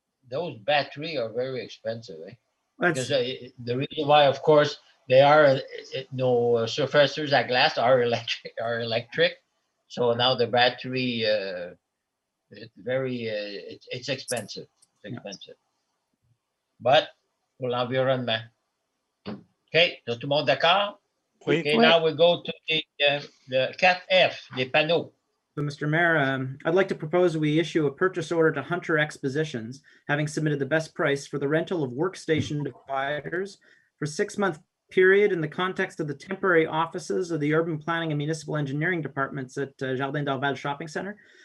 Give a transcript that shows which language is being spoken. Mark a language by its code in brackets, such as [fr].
[en] Those batteries are very expensive, eh? That's, Because the reason why, of course, they are no surfacers at glass are electric. So now the battery, it's expensive. It's expensive. [fr] But pour l'environnement. OK, tout le monde d'accord? Oui. Okay, Oui. [en] now we go to the 4F, [fr] les panneaux. [en] so, Mr. Mayor, I'd like to propose we issue a purchase order to Hunter Expositions, having submitted the best price for the rental of workstation dividers for a 6-month period in the context of the temporary offices of the Urban Planning and Municipal Engineering Departments at Jardin d'Orval Shopping Center